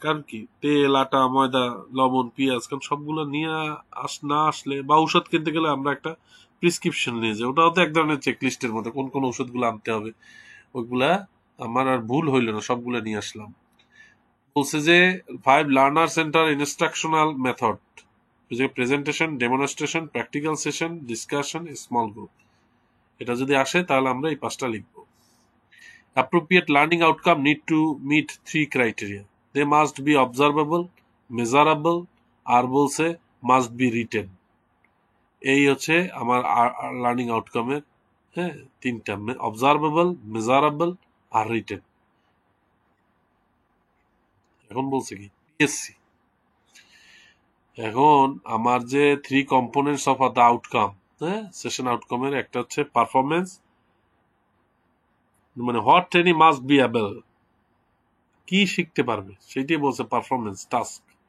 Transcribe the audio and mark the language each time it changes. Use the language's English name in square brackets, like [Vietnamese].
[Bangla] কারণ কি, তেল, আটা, ময়দা, লবণ, পেঁয়াজ, কারণ সবগুলো নিয়ে না আসলে, বা ঔষধ কিনতে গেলে আমরা একটা প্রিসক্রিপশন নিয়ে যাই, ওটাও তো এক ধরনের চেক লিস্টের মধ্যে কোন কোন ঔষধগুলো আনতে হবে। ওইগুলা আমার আর ভুল হইল না, সবগুলো নিয়ে আসলাম। বলছে যে 5 learner centre instructional method, presentation, demonstration, practical session, discussion, small group. এটা যদি আসে তাহলে আমরা এই 5টা লিখব। [English] Appropriate learning outcome need to meet 3 criteria. They must be observable, measurable, [Bangla] আর বলছে [English] must be written. [Bangla] এই হচ্ছে আমার লার্নিং আউটকামের, হ্যাঁ, 3টা: অবজারভেবল, মেজারেবল আর রিটেন। এখন বলছে কি পিএসসি, এখন আমার যে 3 কম্পোনেন্টস অফ দ্য আউটকাম, হ্যাঁ, সেশন আউটকামের একটা হচ্ছে পারফরমেন্স, মানে [English] what training must be able, [Bangla] কি শিখতে পারবে সেটাই বলছে পারফরমেন্স টাস্ক।